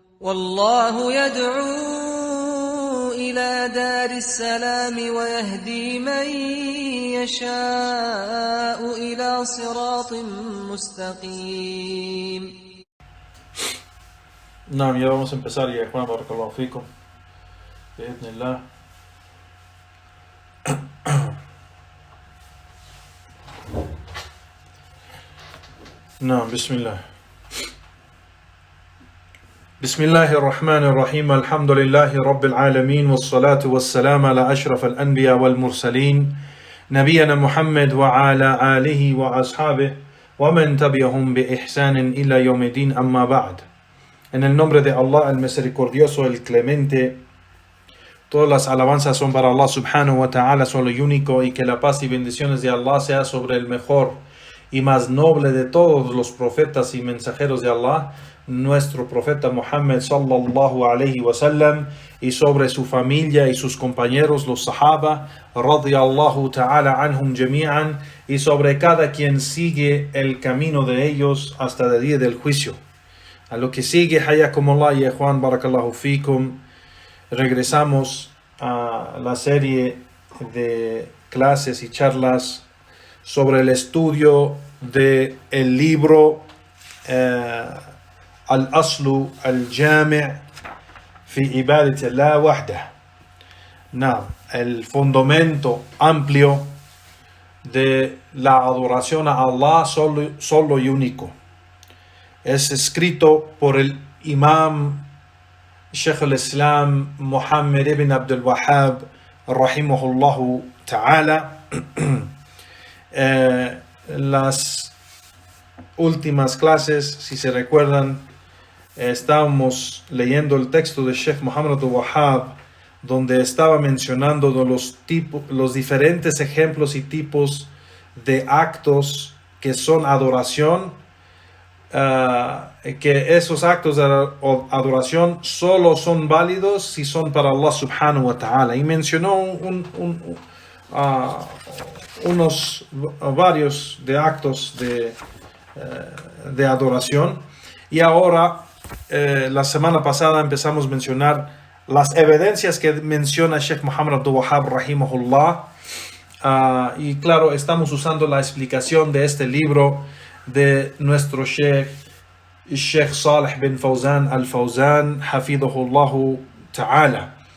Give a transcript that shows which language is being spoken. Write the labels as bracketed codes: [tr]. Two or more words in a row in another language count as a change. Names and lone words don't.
[ar] والله يدعو إلى دار السلام ويهدي من يشاء إلى صراط مستقيم. نعم, [es] ya vamos a empezar, ya Juan, [ar] بارك الله فيكم، بإذن الله. نعم, بسم الله. بسم الله الرحمن الرحيم. الحمد لله رب العالمين والصلاة والسلام على أشرف الأنبياء والمرسلين نبينا محمد وعلى آله وأصحابه ومن تبعهم بإحسان إلى يوم الدين أما بعد. [es] En el nombre de Allah, el misericordioso, el clemente, todas las alabanzas son para Allah [ar] سبحانه وتعالى, [es] solo y único, y que la paz y bendiciones de Allah sea sobre el mejor y más noble de todos los profetas y mensajeros de Allah, nuestro profeta Muhammad [ar] صلى الله عليه وسلم, [es] y sobre su familia y sus compañeros, los sahaba, [ar] رضي الله تعالى عنهم جميعا, [es] y sobre cada quien sigue el camino de ellos hasta el día del juicio. A lo que sigue, [ar] حياكم الله يا [es] Juan, [ar] بارك الله فيكم, [es] regresamos a la serie de clases y charlas sobre el estudio del libro Al-Aslu Al-Jami' fi Ibadat Allah Wahdah. El fundamento amplio de la adoración a Allah solo y único. Es escrito por el Imam Sheikh al-Islam Muhammad ibn Abdul Wahhab [ar] رحمه الله تعالى. [es] Las últimas clases, si se recuerdan, estábamos leyendo el texto de Sheikh Muhammad Abdul Wahhab, donde estaba mencionando los diferentes ejemplos y tipos de actos que son adoración, que esos actos de adoración solo son válidos si son para Allah [ar] سبحانه وتعالى, [es] y mencionó varios de actos de adoración. Y ahora, la semana pasada empezamos a mencionar las evidencias que menciona Sheikh Muhammad Abdul Wahhab rahimahullah, y claro, estamos usando la explicación de este libro de nuestro Sheikh Salih bin Fawzan al-Fawzan [ar] حفظه الله تعالى.